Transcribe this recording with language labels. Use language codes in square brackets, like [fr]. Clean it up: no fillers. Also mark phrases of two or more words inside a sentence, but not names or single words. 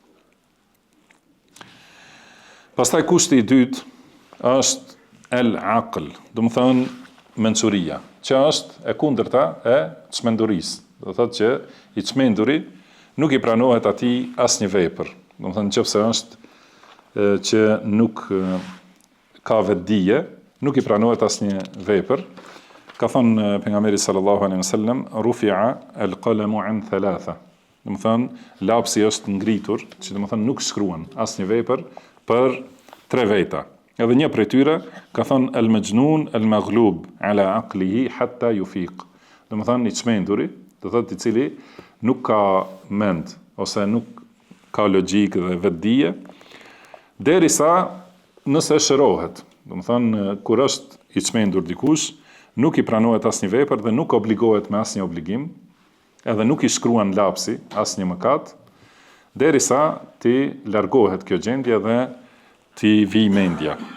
[sq] Pastaj kushti i dytë është el-aql, domethënë mençuria, që është e kundërta e çmendurisë. Do thotë që i çmenduri nuk i pranohet atij asnjë vepër. Domethënë nëse është që nuk ka vetdije, nuk i pranohet asnjë vepër. Ka thënë pejgamberi [ar] صلى الله عليه وسلم, رفع القلم عن ثلاثة. [sq] Domethënë lapsi është ngritur, që domethënë nuk shkruan asnjë vepër për 3 veta. Edhe një prej tyre ka thënë [ar] المجنون المغلوب على عقله حتى يفيق. [sq] Domethënë i çmenduri, do thotë i cili nuk ka mend ose nuk ka logjik dhe vetdije, derisa nëse shërohet. Domethënë kur është i çmendur dikush, nuk i pranohet asnjë vepër dhe nuk obligohet me asnjë obligim, edhe nuk i shkruan lapsi asnjë mëkat, derisa ti largohet kjo gjendje dhe ti vi mendja.